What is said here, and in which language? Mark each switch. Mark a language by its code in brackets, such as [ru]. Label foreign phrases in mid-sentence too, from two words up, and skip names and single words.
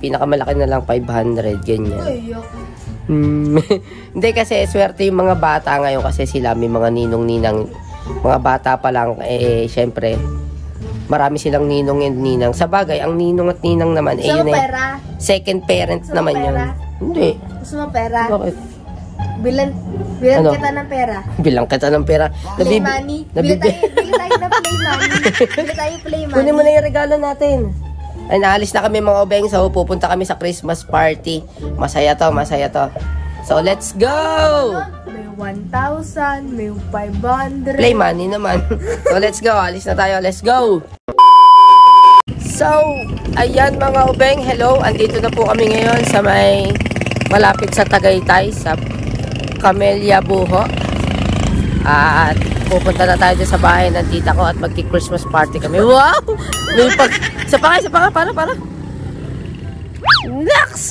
[tl] Pinakamalaki na lang 500, ganyan. Hindi kasi swerte yung mga bata ngayon kasi sila may mga ninong-ninang. Mga bata pa lang, syempre, marami silang ninong and ninang. Sa bagay, ang ninong at ninang naman, yun pera? Second parent naman yun. Hindi. Gusto mo pera? Bakit? Bilan kita ng pera. Bilang kita ng pera. [en] Play money. [tl] Bili tayo ng [en] play money. [tl] Bili tayo [en] play money. [tl] Kunin mo na yung regalo natin. Ay, naalis na kami mga obeng. So, pupunta kami sa Christmas party. Masaya to. So, [en] let's go! [tl] May 1,000, may 500. [en] Play money naman. So, let's go. [tl] Alis na tayo. [en] Let's go! [tl] So, ayan mga ubeng. Hello. Andito na po kami ngayon sa may malapit sa Tagaytay, sa Camellia Buho. At pupunta na tayo sa bahay ng tita ko at magki-Christmas party kami. Wow! May Isa pa nga. Para. Naks!